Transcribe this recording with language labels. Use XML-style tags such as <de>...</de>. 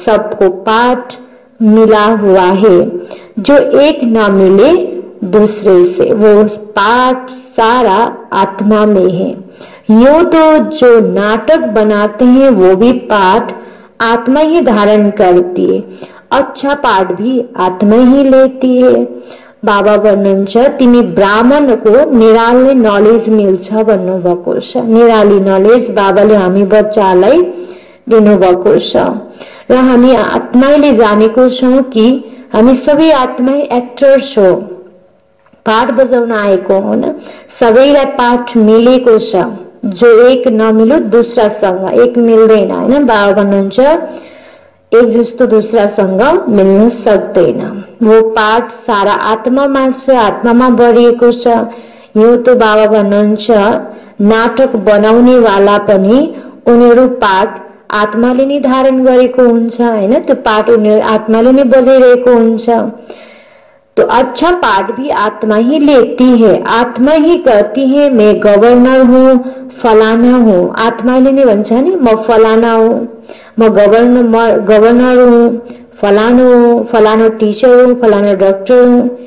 <hi>सबको पाठ मिला हुआ है। जो एक न मिले दूसरे से, वो पाठ सारा आत्मा में है। यो तो जो नाटक बनाते हैं वो भी पाठ आत्मा ही धारण करती है। अच्छा पाठ भी आत्मा ही लेती है।</hi> <ne>बाबा भन्नुहुन्छ तिमी ब्राह्मणको निराली नलेज मिल्छ भन्नुभएको छ। निराली नलेज बाबाले हामी बच्चालाई दिनुभएको छ र हामी आत्माले जानेको छौं कि हामी सबै आत्मै एक्टर्स हो। पाठ बजाउन आएको हो न, सबैलाई पाठ मिलेको छ। जो एक नमिलो दूसरासँग एक मिल्दैन हैन। बाबा भन्नुहुन्छ एक जस्तो दूसरासँग मिल्न सक्दैन। वो पाठ सारा आत्मामा छ, आत्मामा बढिएको छ। यो तो बाबा भन्नुहुन्छ नाटक बनाउने वाला पनि उनीहरू पाठ आत्माले नै धारण गरेको हुन्छ हैन। त्यो पाठ उनीहरू आत्माले नै बजाइरहेको हुन्छ।</ne> <hi>तो अच्छा पाठ भी आत्मा ही लेती है। आत्मा ही कहती है मैं गवर्नर हूँ, फलाना हूँ।</hi> <ne>आत्माले नै भन्छ नि म फलाना हूँ, म गवर्नर हूँ, फलानो टीचर हूँ, फलानो डॉक्टर हूँ।</ne>